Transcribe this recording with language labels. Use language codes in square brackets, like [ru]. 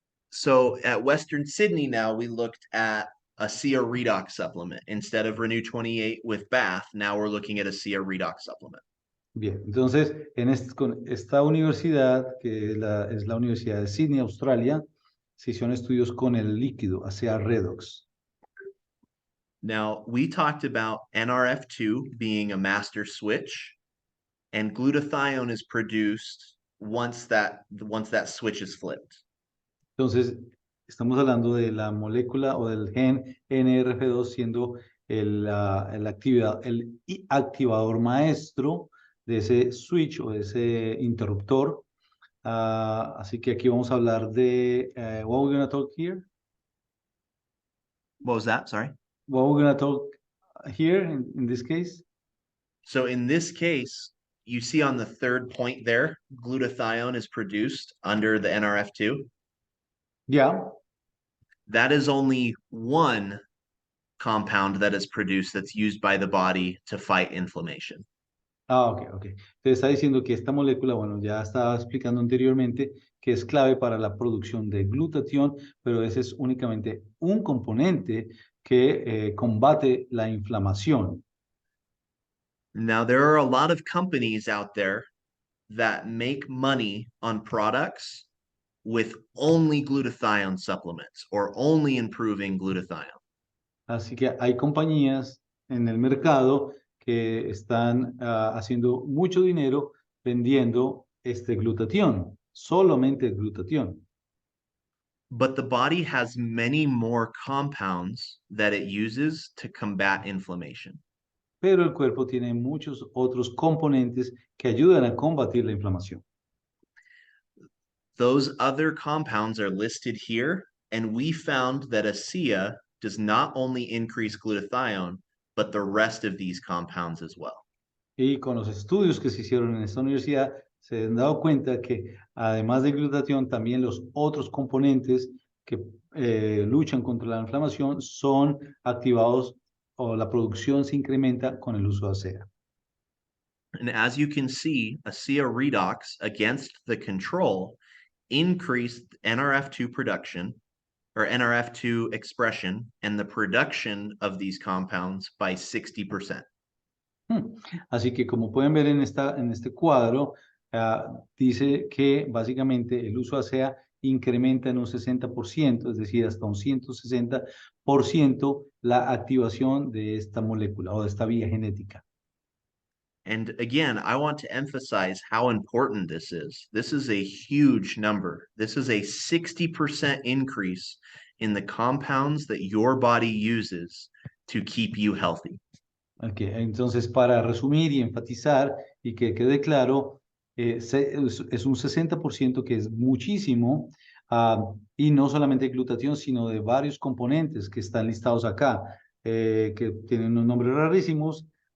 [en] So at Western Sydney now, we looked at a SIA redox supplement. Instead of Renew 28 with bath, now we're looking at a SIA redox supplement. [es] Bien, entonces, con esta universidad, que es la Universidad de Sydney, Australia, se hicieron estudios con el líquido, hacia redox. [en] Now, we talked about NRF2 being a master switch, and glutathione is produced once that switch is flipped. [es] Entonces, estamos hablando de la molécula o del gen NRF2 siendo el activador maestro de ese switch o de ese interruptor. Así que aquí vamos a hablar de [en] what we're going to talk here. What was that? Sorry. What we're going to talk here in this case? So in this case, you see on the third point there, glutathione is produced under the NRF2. Yeah. That is only one compound that is produced that's used by the body to fight inflammation. [es] Ah, ok, ok. Te está diciendo que esta molécula, bueno, ya estaba explicando anteriormente que es clave para la producción de glutatión, pero ese es únicamente un componente que combate la inflamación. [en] Now, there are a lot of companies out there that make money on products with only glutathione supplements or only improving glutathione. [es] Así que hay compañías en el mercado que están haciendo mucho dinero vendiendo este glutatión, solamente el glutatión. [en] But the body has many more compounds that it uses to combat inflammation. [es] Pero el cuerpo tiene muchos otros componentes que ayudan a combatir la inflamación. [en] Those other compounds are listed here, and we found that ASEA does not only increase glutathione, but the rest of these compounds as well. [es] Y con los estudios que se hicieron en esta universidad, se han dado cuenta que además de glutatión, también los otros componentes que luchan contra la inflamación son activados o la producción se incrementa con el uso de ASEA. [en] And as you can see, ASEA redox against the control increased NRF2 production or NRF2 expression and the production of these compounds by 60%. [es] Así que como pueden ver en este cuadro, dice que básicamente el uso de ASEA incrementa en un 60%, es decir, hasta un 160% la activación de esta molécula o de esta vía genética. [en] And again, I want to emphasize how important this is. This is a huge number. This is a 60% increase in the compounds that your body uses to keep you healthy. [es] Okay, entonces, para resumir y enfatizar y que quede claro, es un 60% que es muchísimo, y no solamente glutatión, sino de varios componentes que están listados acá, que tienen unos nombres rarísimos.